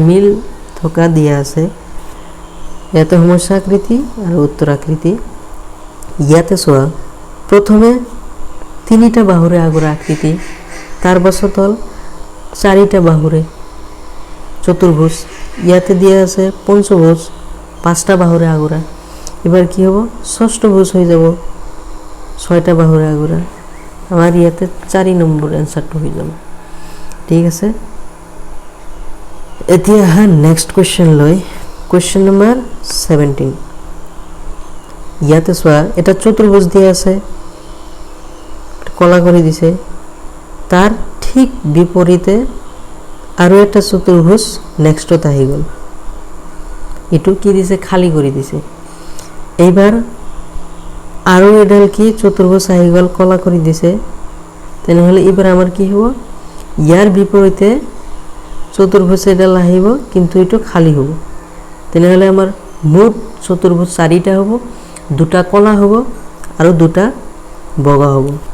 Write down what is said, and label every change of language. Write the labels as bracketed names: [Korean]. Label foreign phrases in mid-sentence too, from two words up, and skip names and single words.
[Assamese] মিল থকা দিয়া আছে ইয়াতে সমস্যা আকৃতি আৰু উত্তৰ আকৃতি ইয়াতে চোৱা প্ৰথমে তিনিটা বাহুৰে আগৰ আকৃতি তাৰ পাছত হল চাৰিটা বাহুৰে চতুৰ্ভুজ ইয়াতে দিয়া আছে পঞ্চভুজ পাঁচটা বাহুৰে আগৰা এবাৰ কি হ'ব ষষ্ঠভুজ হৈ যাব ছয়টা বাহুৰে আগৰা আমাৰ ইয়াতে 4 নম্বৰ आंसरটো হৈ যাব ঠিক আছে এতিয়া [English] next question [Assamese] লৈ [English] question number [Assamese] 17 ইয়াতে চোৱা এটা চতুৰ্ভুজ দিয়া আছে কলা কৰি দিছে তার ঠিক বিপরীতে আৰু এটা চতুৰ্ভুজ নেক্সটত আহি গল এটো কি দিছে খালি কৰি দিছে এইবাৰ আৰু এডাল কি চতুৰ্ভুজ আহি গল কলা কৰি দিছে তেনেহলে এইবাৰ আমাৰ কি হ'ব ইয়াৰ বিপৰীতে চতুৰ্ভুজ এডাল আহিব কিন্তু এটো খালি হ'ব তেনেহলে আমাৰ মুঠ চতুৰ্ভুজ 4টা হ'ব দুটা কলা হ'ব আৰু দুটা বগা হ'ব